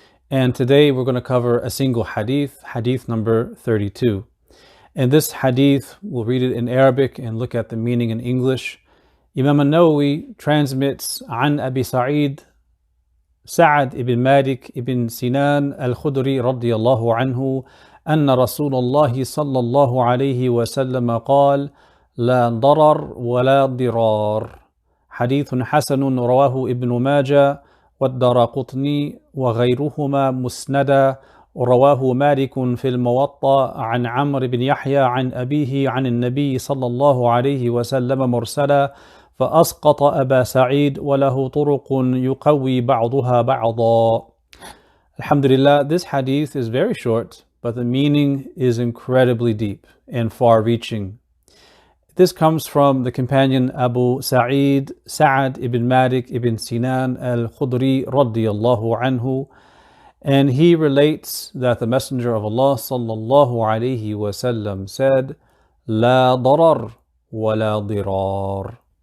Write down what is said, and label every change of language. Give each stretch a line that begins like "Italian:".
English: And today we're going to cover a single hadith, hadith number 32. And this hadith, we'll read it in Arabic and look at the meaning in English.
Arabic: Imam al-Nawawi
English: transmits
Arabic: عن أبي سعيد سعد ibn Malik ibn Sinan al-Khudri رضي الله عنه أن رسول الله صلى الله عليه وسلم قال لا ضرر ولا ضرار. حديث حسن رواه ابن ماجه والدارقطني وغيرهما مسندا، ورواه مالك في الموطأ عن عمرو بن يحيى عن أبيه عن النبي صلى الله عليه وسلم مرسلا، فأسقط أبا سعيد وله طرق يقوي بعضها بعضا.
English: Alhamdulillah, this hadith is very short, but the meaning is incredibly deep and far-reaching. This comes from the companion Abu Sa'id, Sa'ad ibn Malik ibn Sinan al-Khudri radiyallahu anhu, and he relates that the Messenger of Allah sallallahu alayhi wasallam said, "La darar wa la dirar."